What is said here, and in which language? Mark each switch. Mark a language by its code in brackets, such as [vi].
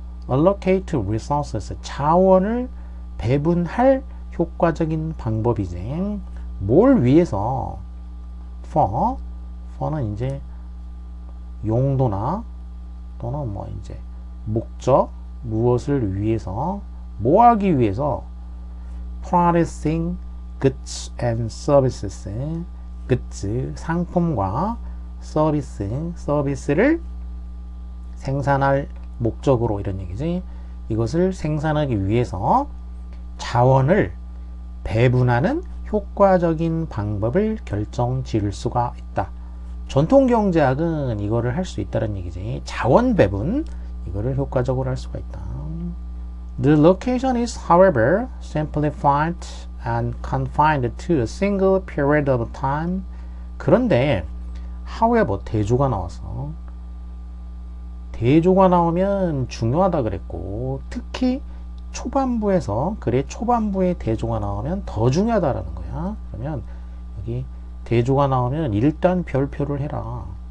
[en] allocate resources [ko] 자원을 배분할 효과적인 방법이지. 뭘 위해서? for는 이제 용도나 또는 뭐 이제 목적, 무엇을 위해서, 뭐 하기 위해서? [en] producing goods and services. [ko] goods 상품과 서비스를 생산할 목적으로 이런 얘기지. 이것을 생산하기 위해서 자원을 배분하는 효과적인 방법을 결정 지을 수가 있다. 전통 경제학은 이거를 할 수 있다는 얘기지. 자원 배분 이거를 효과적으로 할 수가 있다. [en] The location is, however, simplified and confined to a single period of time. [ko] 그런데 however 대조가 나왔어. 대조가 나오면 중요하다 그랬고, 특히 초반부에서, 그래 초반부에 대조가 나오면 더 중요하다라는 거야. 그러면 여기 대조가 나오면 일단 별표를 해라.